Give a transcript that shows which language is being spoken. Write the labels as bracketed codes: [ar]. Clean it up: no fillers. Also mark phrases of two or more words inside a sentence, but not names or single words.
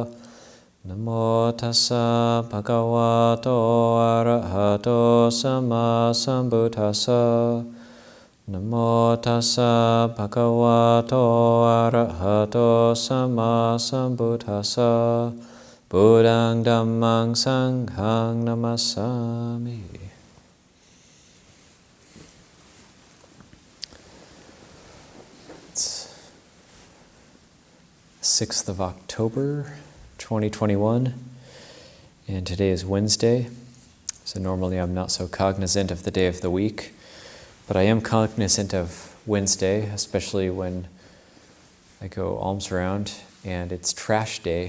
[pi] Namo tassa bhagavato arahato sama sambuddhassa. Namo tassa bhagavato arahato sama sambuddhassa. Buddhaṃ Dhammāṃ Saṅghāṃ Namasami. [en] It's 6th of October, 2021, and today is Wednesday. So normally I'm not so cognizant of the day of the week, but I am cognizant of Wednesday, especially when I go alms round and it's trash day.